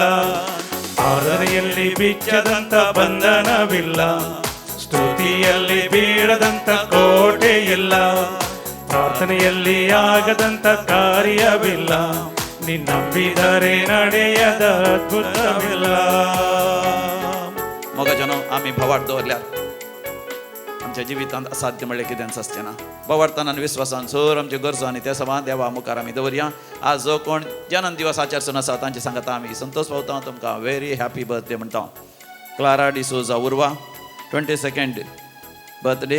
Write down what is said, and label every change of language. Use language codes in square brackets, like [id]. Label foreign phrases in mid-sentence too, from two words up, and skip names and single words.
[kn] ಆರಾಧನೆಯಲ್ಲಿ ಬಿಚ್ಚದಂತ ಬಂಧನವಿಲ್ಲ, ಸ್ತುತಿಯಲ್ಲಿ ಬೀಳದಂತ ಕೋಟೆ ಇಲ್ಲ, ಪ್ರಾರ್ಥನೆಯಲ್ಲಿ ಆಗದಂತ ಕಾರ್ಯವಿಲ್ಲ, ನೀ ನಂಬಿದರೆ ನಡೆಯದ ಅದ್ಭುತವಿಲ್ಲ. [kok] मोगाच्यानो आमी भावार्थ दवरल्यार आमच्या जिवितांत असाध्य म्हणलें कितेंच आसचें ना. भावार्थान आनी विस्वासान सर आमच्यो गरजो आनी त्या समान देवा मुखार आमी दवरया. आज जो कोण जन्म दिवस आचरसून आसा तांचे सांगता आमी संतोष पावता. तुमकां [en] very happy birthday [kok] म्हणटा. क्लारा डिसोजा उर्वा 22nd बर्थडे.